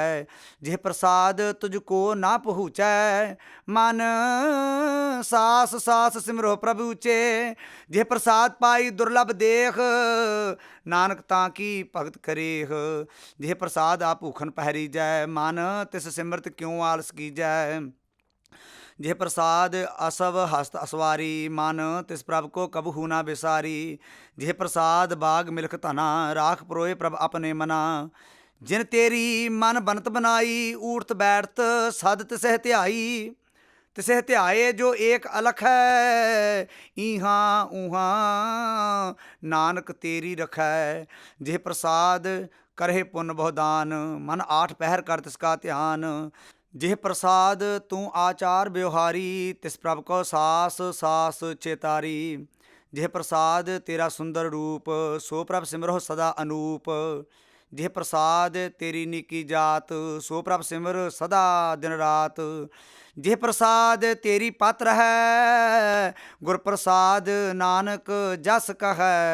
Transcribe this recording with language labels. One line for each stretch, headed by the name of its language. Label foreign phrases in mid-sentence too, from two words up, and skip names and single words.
Punjabi: ਜਿਹ ਪ੍ਰਸਾਦ ਤੁਝਕੋ ਨਾ ਪਹੁੰਚੈ, ਮਨ ਸਾਸ ਸਾਸ ਸਿਮਰੋ ਪ੍ਰਭੁ ਚੇ। ਜਿਹ ਪ੍ਰਸਾਦ ਪਾਈ ਦੁਰਲਭ ਦੇਖ, ਨਾਨਕ ਤਾਕੀ ਭਗਤ ਕਰੇਹ। ਜਿਹ ਪ੍ਰਸਾਦ ਆਪ ਭੂਖਨ ਪਹਰੀ ਜੈ, ਮਨ ਤਿਸ ਸਿਮਰਤ ਕਿਉਂ ਆਲਸ ਕੀਜੈ। ਜਿਹ ਪ੍ਰਸਾਦ ਅਸਵ ਹਸਤ ਅਸਵਾਰੀ, ਮਨ ਤਿਸ ਪ੍ਰਭ ਕੋ ਕਬਹੂ ਨਾ ਬਿਸਾਰੀ। ਜਿਹ ਪ੍ਰਸਾਦ ਬਾਗ ਮਿਲਖ ਧਨਾ, ਰਾਖ ਪਰੋਏ ਪ੍ਰਭ ਅਪਨੇ ਮਨਾ। ਜਿਨ ਤੇਰੀ ਮਨ ਬਨਤ ਬਨਾਈ, ਊਠਤ ਬੈਠਤ ਸਦ ਤਿਸਹ ਧਿਆਈ। ਤਿਸਹ ਧਿਆਏ ਜੋ ਏਕ ਅਲਖ ਹੈ, ਇਹਾਂ ਉਹਾਂ ਨਾਨਕ ਤੇਰੀ ਰਖੈ। ਜਿਹ ਪ੍ਰਸਾਦ ਕਰਹੇ ਪੁਨ ਬਹੁਦਾਨ, ਮਨ ਆਠ ਪਹਰ ਕਰ ਤਿਸਕਾ ਧਿਆਨ। ਜਿਹ ਪ੍ਰਸਾਦ ਤੂ ਆਚਾਰ ਬਿਉਹਾਰੀ, ਤਿਸ ਪ੍ਰਭ ਕੋ ਸਾਸ ਸਾਸ ਚੇਤਾਰੀ। ਜਿਹ ਪ੍ਰਸਾਦ ਤੇਰਾ ਸੁੰਦਰ ਰੂਪ, ਸੋ ਪ੍ਰਭ ਸਿਮਰਹੋ ਸਦਾ ਅਨੂਪ। ਜਿਹ ਪ੍ਰਸਾਦ ਤੇਰੀ ਨੀਕੀ ਜਾਤ, ਸੋ ਪ੍ਰਭ ਸਿਮਰ ਸਦਾ ਦਿਨ ਰਾਤ। ਜਿਹ ਪ੍ਰਸਾਦ ਤੇਰੀ ਪਾਤ੍ਰ ਹੈ, ਗੁਰ ਪ੍ਰਸਾਦ ਨਾਨਕ ਜਸ ਕਹੈ।